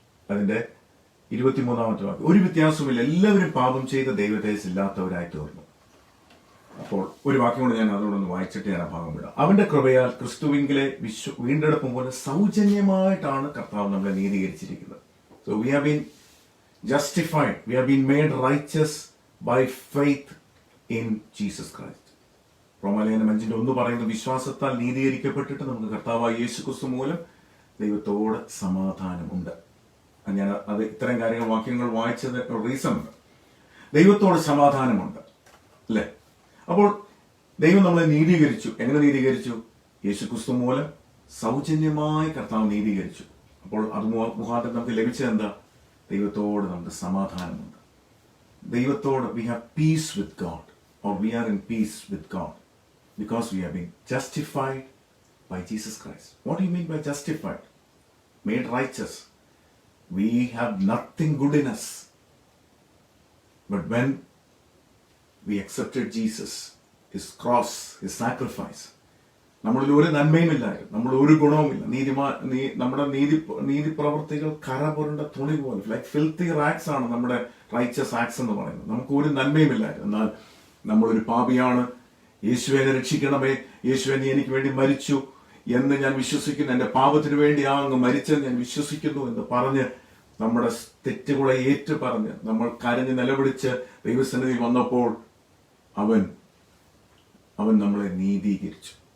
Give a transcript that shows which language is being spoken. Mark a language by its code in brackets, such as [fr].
[ml] അതിന്റെ 23 വാക്യം, ഒരു വ്യത്യാസമില്ല, എല്ലാവരും പാപം ചെയ്ത ദൈവതേജസ്സില്ലാത്തവരായി തീർന്നു. അപ്പോൾ ഒരു വാക്യം കൊണ്ട് ഞാൻ അതോടൊന്ന് വായിച്ചിട്ട് ഞാൻ ആ ഭാഗം വിടാം. അവന്റെ കൃപയാൽ ക്രിസ്തുവിങ്കിലെ വീണ്ടെടുപ്പ് പോലെ സൗജന്യമായിട്ടാണ് കർത്താവ് നമ്മളെ നീതീകരിച്ചിരിക്കുന്നത്. [en] So we have been justified, we have been made righteous by faith in Jesus Christ. [ml] റോമാലേഖനം 5:1 പറയുന്നത്, വിശ്വാസത്താൽ നീതീകരിക്കപ്പെട്ടിട്ട് നമുക്ക് കർത്താവായ യേശുക്രിസ്തു മൂലം ദൈവത്തോട് സമാധാനമുണ്ട്. ഞാൻ അത് ഇത്തരം കാര്യങ്ങൾ വാക്യങ്ങൾ വായിച്ചത് റീസൺ ഉണ്ട്. ദൈവത്തോട് സമാധാനമുണ്ട് അല്ലേ? അപ്പോൾ ദൈവം നമ്മളെ നീതീകരിച്ചു. എങ്ങനെ നീതീകരിച്ചു? യേശുക്രിസ്തു മൂലം സൗജന്യമായി കർത്താവ് നീതീകരിച്ചു. അപ്പോൾ അത് മുഖാന്തരം നമുക്ക് ലഭിച്ചത് എന്താ? ദൈവത്തോട് നമുക്ക് സമാധാനമുണ്ട്. [en] ദൈവത്തോട് we have peace with God, or we are in peace with God because we have been justified by Jesus Christ. What do you mean by justified? Made righteous. We have nothing good in us. But when we accepted Jesus, His cross, His sacrifice, [ml] നമ്മളിൽ ഒരു നന്മയുമില്ലായിരുന്നു, നമ്മൾ ഒരു ഗുണവുമില്ല. നമ്മുടെ നീതി പ്രവർത്തികൾ കരപുരണ്ട തുണി പോലെ, [en] like filthy rags [ml] ആണ് നമ്മുടെ റൈച്ചസ് ആക്സ് എന്ന് പറയുന്നത്. നമുക്ക് ഒരു നന്മയുമില്ലായിരുന്നു. എന്നാൽ നമ്മളൊരു പാപിയാണ്, യേശുവെ രക്ഷിക്കണമേ, യേശുവെ നീ എനിക്ക് വേണ്ടി മരിച്ചു എന്ന് ഞാൻ വിശ്വസിക്കുന്നു, എന്റെ പാപത്തിന് വേണ്ടി അങ്ങ് മരിച്ചെന്ന് ഞാൻ വിശ്വസിക്കുന്നു എന്ന് പറഞ്ഞ് നമ്മുടെ തെറ്റുകളെ ഏറ്റു പറഞ്ഞ് നമ്മൾ കരഞ്ഞ് നിലവിളിച്ച് ദൈവസന്നിധിയിൽ വന്നപ്പോൾ അവൻ നമ്മളെ നീതീകരിച്ചു.